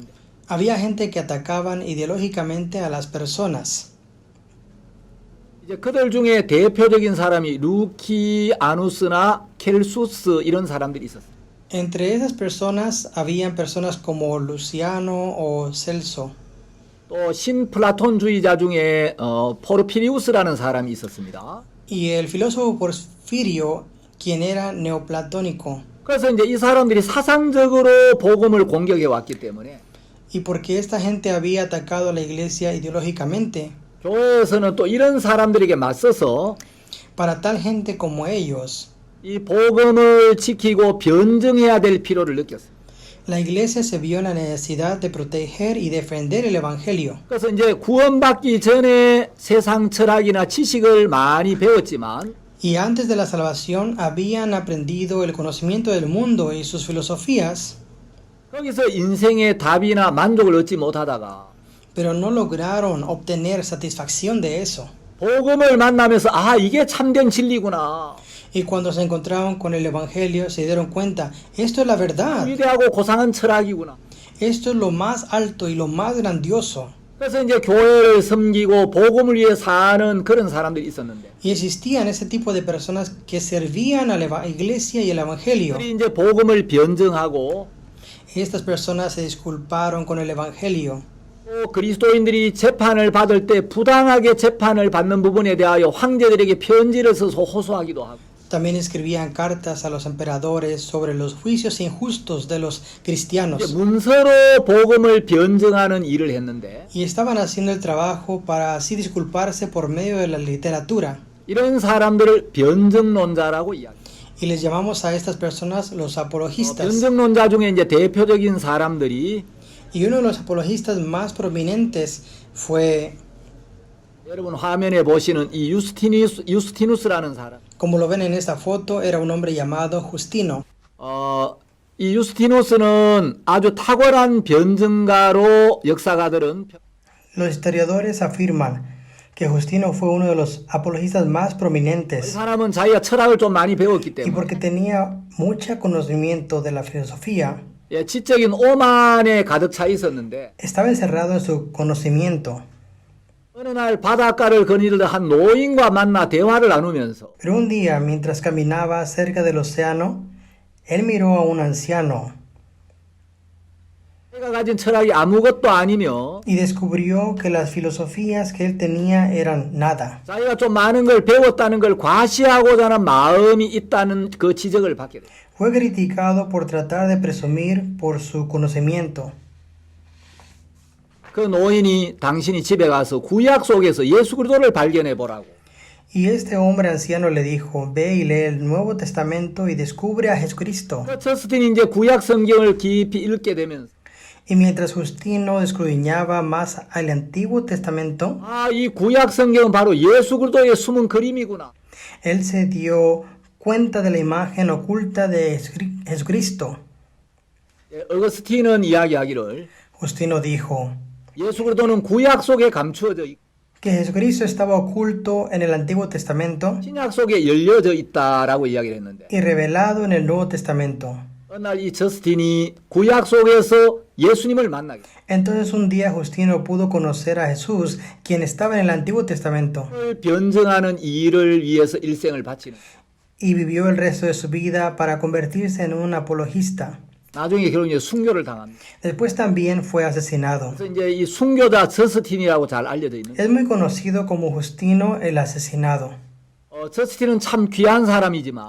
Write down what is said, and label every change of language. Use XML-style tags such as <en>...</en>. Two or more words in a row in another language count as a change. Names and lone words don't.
<es>había gente que atacaban ideológicamente a las personas.</es> <ko>이제 그들 중에 대표적인 사람이 루키아누스나 켈수스 이런 사람들이 있었어요.</ko> <es>Entre esas personas habían personas como Luciano o Celso.</es> <ko>또 신플라톤주의자 중에 포르피리우스라는 사람이 있었습니다.</ko> <es>Y el filósofo Porfirio, quien era neoplatónico.</es> <ko>그래서 이제 이 사람들이 사상적으로 복음을 공격해 왔기 때문에</ko> <es>Y porque esta gente había atacado a la iglesia ideológicamente,</es> <ko>교회에서는 또 이런 사람들에게 맞서서</ko> <es>para tal gente como ellos,</es> <ko>이 복음을 지키고 변증해야 될 필요를 느꼈어요.</ko> <es>la iglesia se vio en la necesidad de proteger y defender el evangelio.</es> <ko>그래서 이제 구원받기 전에 세상 철학이나 지식을 많이 배웠지만</ko> <es>Y antes de la salvación habían aprendido el conocimiento del mundo y sus filosofías,</es> <ko>거기서 인생의 답이나 만족을 얻지 못하다가</ko> <es>pero no lograron obtener satisfacción de eso.</es> <ko>복음을 만나면서 아 이게 참된 진리구나.</ko> <es>Y cuando se encontraron con el evangelio se dieron cuenta, esto es la verdad,</es> <ko>위대하고 고상한 철학이구나.</ko> <es>esto es lo más alto y lo más grandioso.</es> <ko>그래서 이제 교회를 섬기고 복음을 위해 사는 그런 사람들이 있었는데</ko> <es>Y existían ese tipo de personas que servían a la iglesia y el evangelio.</es> <ko>그들이 이제 복음을 변증하고</ko> <es>Estas personas se disculparon con el evangelio.</es> <ko>또 그리스도인들이 재판을 받을 때 부당하게 재판을 받는 부분에 대하여 황제들에게 편지를 써서 호소하기도 하고</ko> <es>También escribían cartas a los emperadores sobre los juicios injustos de los</es> <ko>이제</ko> <es>cristianos.</es> <ko>문서로 복음을 변증하는 일을 했는데</ko> <es>Y estaban haciendo el trabajo para así disculparse por medio de la literatura.</es> <ko>이런 사람들을 변증론자라고 이야기해요.</ko> <es>Y les llamamos a estas personas los apologistas.</es> <ko>변증론자 중에 이제 대표적인 사람들이</ko> <es>Y uno de los apologistas más prominentes fue,</es> <ko>여러분 화면에 보시는 이 유스티누스라는 사람.</ko> <es>como lo ven en esta foto, era un hombre llamado Justino.</es> <ko>이 유스티누스는 아주 탁월한 변증가로 역사가들은</ko> <es>Los historiadores afirman que Justino fue uno de los apologistas más</es> <ko>이</ko> <es>prominentes</es> <ko>사람은 자기가 철학을 좀 많이 배웠기</ko> <es>y</es> <ko>때문에</ko> <es>porque tenía mucho conocimiento de la filosofía,</es> <ko>예, 지적인 오만에 가득 차 있었는데</ko> <es>estaba encerrado en su conocimiento.</es> <ko>어느 날 바닷가를 거닐던 한 노인과 만나 대화를 나누면서</ko> <es>Pero un día, mientras caminaba cerca del océano, él miró a un anciano</es> <ko>자기가 가진 철학이 아무것도 아니며</ko> <es>y descubrió que las filosofías que él tenía eran nada.</es> <ko>자기가 좀 많은 걸 배웠다는 걸 과시하고자 하는 마음이 있다는 그 지적을 받게 돼요.</ko> <es>Fue criticado por tratar de presumir por su conocimiento.</es> <ko>그 노인이 당신이 집에 가서 구약 속에서 예수 그리스도를 발견해 보라고.</ko> <es>Y este hombre anciano le dijo, ve y lee el Nuevo Testamento y descubre a Jesucristo.</es> <ko>그 저스틴이 이제 구약 성경을 깊이 읽게 되면서</ko> <es>Y mientras Justino escudriñaba más al Antiguo Testamento,</es> <ko>아, 이 구약 성경은 바로 예수 그리스도의 숨은 그림이구나.</ko> <es>él se dio cuenta de la imagen oculta de Jesucristo.</es> <ko>예, 어거스틴은 이야기하기를</ko> <es>Justino dijo</es> <ko>예수 그리스도는 구약 속에 감추어져 있고</ko> <es>que Jesucristo estaba oculto en el Antiguo Testamento</es> <ko>신약 속에 열려져 있다라고 이야기를 했는데</ko> <es>y revelado en el Nuevo Testamento.</es> <ko>어느 날 이 저스틴이 구약 속에서 예수님을 만나게 돼요.</ko> <es>Entonces un día Justino pudo conocer a Jesús, quien estaba en el Antiguo Testamento,</es> <ko>그걸 변증하는 일을 위해서 일생을 바치는</ko> <es>y vivió el resto de su vida para convertirse en un apologista.</es> <ko>나중에 결국 이제 순교를 당합니다.</ko> <es>Después también fue asesinado.</es> <ko>그래서 이제 이 순교자 저스틴이라고 잘 알려져 있는</ko> <es>Es muy conocido como Justino el asesinado.</es> <ko>저스틴은 참 귀한 사람이지만</ko>